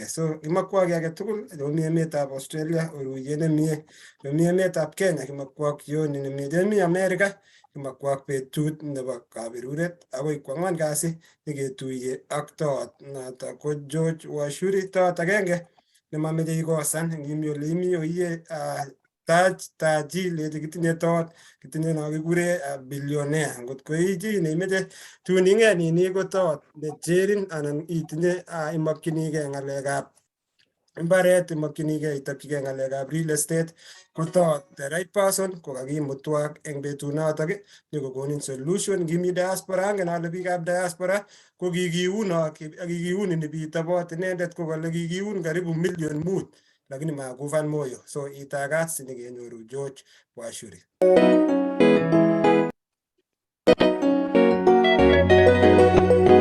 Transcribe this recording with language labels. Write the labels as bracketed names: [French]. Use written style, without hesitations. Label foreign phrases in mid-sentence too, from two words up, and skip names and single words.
[Kalenjin] So kimakwaki age tugul yomi emetab Australia oruye nemie, yomi emetab Kenya kimakwak jioni nemie, yomi America kimakwak betut nebo kaberuret akoi kwang'wan kasi niketuye ak toot noto ko George Washiru, toot agenge nemameche ikosan ngimi ole imi oiye taji leche kitinye toot kitinye no kikure billionaire. Ngot ko iji neimeche tun ing'et nini ko toot necherin anan itinye imakchinigei ng'alekab imbaret imokyinigei itokchigei ng'alekab [English] real estate [Kalenjin] koto [English] the right person [Kalenjin] kokakimutwak eng betunotok nyokokonin solution. Ngimi diaspora angen ale biikab diaspora ko kikiun ini bitobot inendet kokale kikiun karibu 5 million lakini makufan moyo, so itagat sinikenyoru George Washuri.